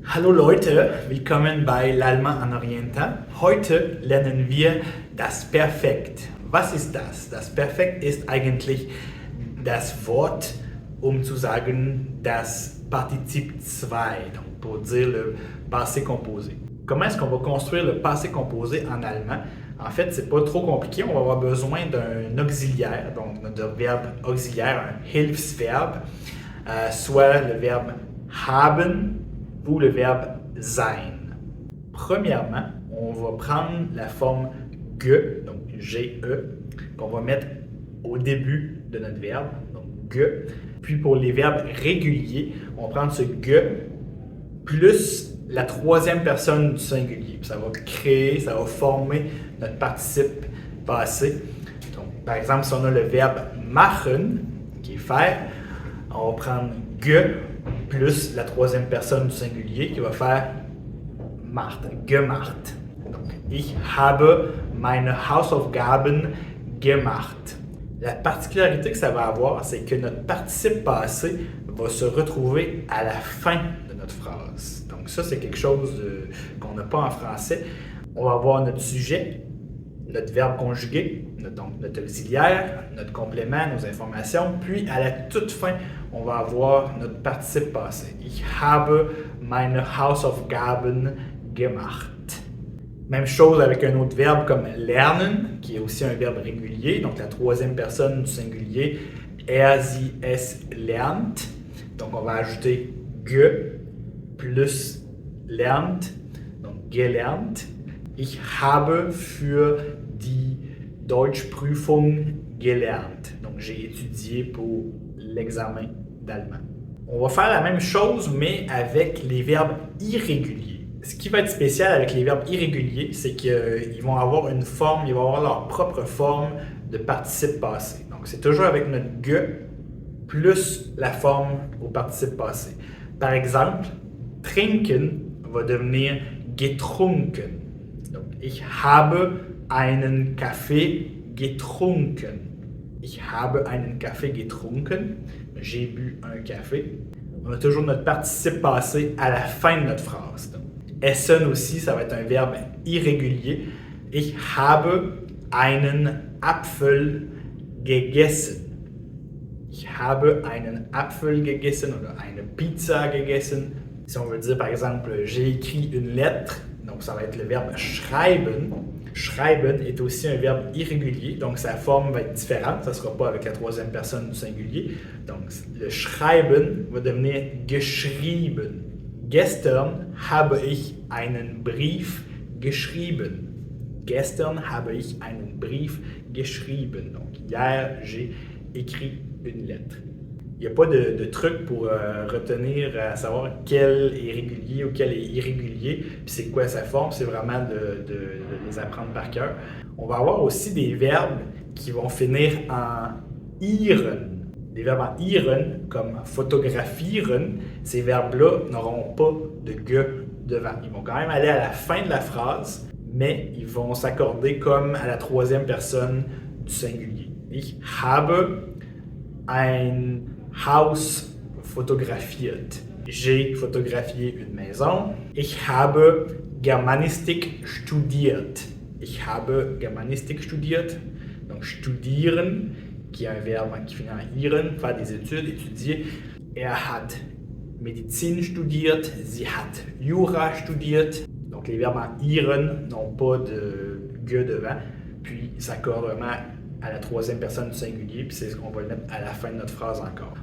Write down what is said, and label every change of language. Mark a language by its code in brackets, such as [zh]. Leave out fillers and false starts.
[de] Hallo Leute, willkommen bei L'Allemand an Orienta. Heute lernen wir das Perfekt. Was ist das? Das Perfekt ist eigentlich das Wort, um zu sagen das Partizip 2, [fr] donc pour dire le passé composé. Comment est-ce qu'on va construire le passé composé en allemand? En fait, c'est pas trop compliqué. On va avoir besoin d'un auxiliaire, donc notre verbe auxiliaire, un Hilfsverb, soit le verbe haben ou le verbe sein. Premièrement, on va prendre la forme ge, donc G-E, qu'on va mettre au début de notre verbe, donc ge. Puis pour les verbes réguliers, on va prendre ce ge plus la troisième personne du singulier. Puis ça va créer, ça va former notre participe passé. Donc, par exemple, si on a le verbe machen, qui est faire, on va prendre ge plus la troisième personne du singulier qui va faire macht, gemacht. [de] Donc, ich habe meine Hausaufgaben gemacht. [fr] La particularité que ça va avoir, c'est que notre participe passé va se retrouver à la fin de notre phrase. Donc ça, c'est quelque chose qu'on n'a pas en français. On va avoir notre sujet, notre verbe conjugué, donc notre auxiliaire, notre complément, nos informations, puis à la toute fin, on va avoir notre participe passé. [de] Ich habe meine Hausaufgaben gemacht. [fr] Même chose avec un autre verbe comme lernen, qui est aussi un verbe régulier, donc la troisième personne du singulier, sie, es lernt. Donc on va ajouter ge plus lernt, donc gelernt. [de] Ich habe für die Deutschprüfung gelernt. [fr] Donc j'ai étudié pour l'examen d'allemand. On va faire la même chose, mais avec les verbes irréguliers. Ce qui va être spécial avec les verbes irréguliers, c'est qu'ils vont avoir une forme, ils vont avoir leur propre forme de participe passé. Donc c'est toujours avec notre ge plus la forme au participe passé. Par exemple, trinken va devenir getrunken. [de] Donc, ich habe einen Kaffee getrunken. Ich habe einen Kaffee getrunken. [fr] J'ai bu un café. On a toujours notre participe passé à la fin de notre phrase. Donc, essen aussi, ça va être un verbe irrégulier. [de] Ich habe einen Apfel gegessen. Ich habe einen Apfel gegessen oder eine Pizza gegessen. [fr] Si on veut dire par exemple, j'ai écrit une lettre, donc ça va être le verbe schreiben. Schreiben est aussi un verbe irrégulier, donc sa forme va être différente, ça ne sera pas avec la troisième personne du singulier. Donc le schreiben va devenir geschrieben. [de] Gestern habe ich einen Brief geschrieben. Gestern habe ich einen Brief geschrieben. [fr] Donc hier, j'ai écrit une lettre. Il n'y a pas de truc pour retenir, à savoir quel est régulier ou quel est irrégulier, puis c'est quoi sa forme, c'est vraiment de les apprendre par cœur. On va avoir aussi des verbes qui vont finir en iren. Des verbes en iren, comme photographieren, ces verbes-là n'auront pas de ge devant. Ils vont quand même aller à la fin de la phrase, mais ils vont s'accorder comme à la troisième personne du singulier. [de] Ich habe ein Haus fotografiert. [fr] J'ai photographié une maison. [de] Ich habe Germanistik studiert. Ich habe Germanistik studiert. [fr] Donc studieren, qui est un verbe qui finit en iren, faire des études, étudier. [de] Hat Medizin studiert. Sie hat Jura studiert. [fr] Donc les verbes en iren n'ont pas de ge devant. Puis ils s'accordent vraiment à la troisième personne du singulier, puis c'est ce qu'on va le mettre à la fin de notre phrase encore.